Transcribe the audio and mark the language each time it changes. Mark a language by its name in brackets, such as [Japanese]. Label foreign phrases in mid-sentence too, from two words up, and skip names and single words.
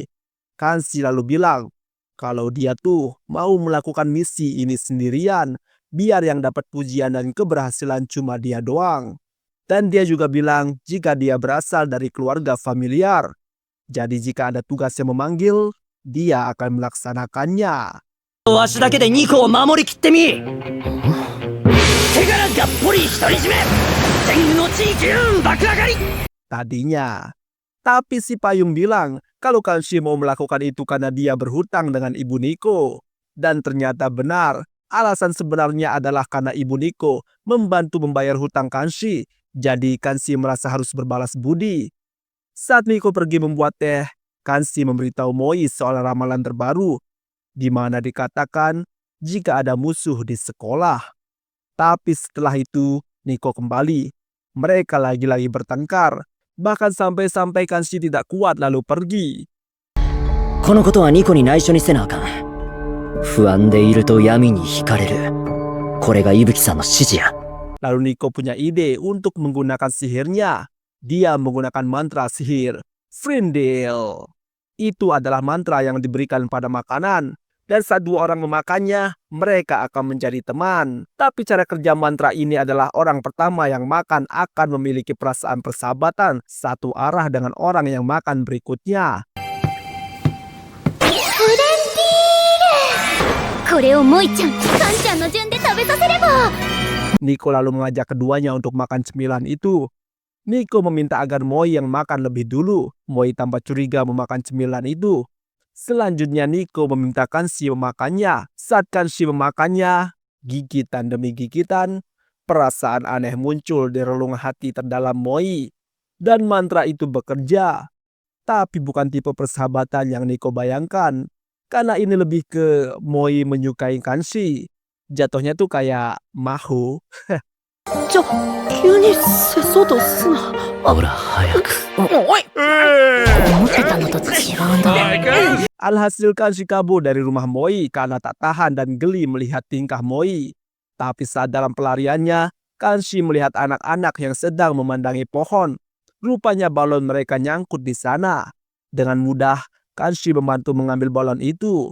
[Indonesian] Kanshi lalu bilang, kalau dia tuh mau melakukan misi ini sendirian, biar yang dapat pujian dan keberhasilan cuma dia doang. Dan dia juga bilang jika dia berasal dari keluarga familiar. Jadi jika ada tugas yang memanggil, dia akan melaksanakannya. [Japanese] わしだけで2個を守りきってみ手柄がっぽり独り占め天狗の地域運爆上がり [Indonesian] Tadinya. Tapi si payung bilang kalau Kanshi mau melakukan itu karena dia berhutang dengan Ibu Nico. Dan ternyata benar. Alasan sebenarnya adalah karena Ibu Nico membantu membayar hutang Kanshi. Jadi Kanshi merasa harus berbalas budi. Saat Nico pergi membuat teh, Kanshi memberitahu Moi soal ramalan terbaru, di mana dikatakan jika ada musuh di sekolah. Tapi setelah itu Nico kembali. Mereka lagi-lagi bertengkar. Bahkan sampai-sampai Kanshi tidak kuat lalu pergi. [Japanese] このことはニコに内緒にせなあかん不安でいると闇に惹かれるこれが伊吹さんの指示や [Indonesian] Lalu Nico punya ide untuk menggunakan sihirnya. Dia menggunakan mantra sihir Frindle. Itu adalah mantra yang diberikan pada makanan. Dan saat dua orang memakannya, mereka akan menjadi teman. Tapi cara kerja mantra ini adalah orang pertama yang makan akan memiliki perasaan persahabatan satu arah dengan orang yang makan berikutnya. [Japanese] これをモイちゃん、カンちゃんの順で食べさせれば。 [Indonesian] Nico lalu mengajak keduanya untuk makan cemilan itu. Nico meminta agar Moi yang makan lebih dulu. Moi tampak curiga memakan cemilan itu. Selanjutnya Nico meminta Kanshi memakannya. Saat Kanshi memakannya, gigitan demi gigitan, perasaan aneh muncul di relung hati terdalam Moi. Dan mantra itu bekerja. Tapi bukan tipe persahabatan yang Nico bayangkan. Karena ini lebih ke Moi menyukai Kanshi. Jatuhnya tuh kayak mahu. [Japanese] ちょ急にせそうとすなほら早く思ってたのと違うんだ。 [Indonesian] Alhasil Kanshi kabur dari rumah Moi karena tak tahan dan geli melihat tingkah Moi. Tapi saat dalam pelariannya, Kanshi melihat anak-anak yang sedang memandangi pohon. Rupanya balon mereka nyangkut di sana. Dengan mudah, Kanshi membantu mengambil balon itu.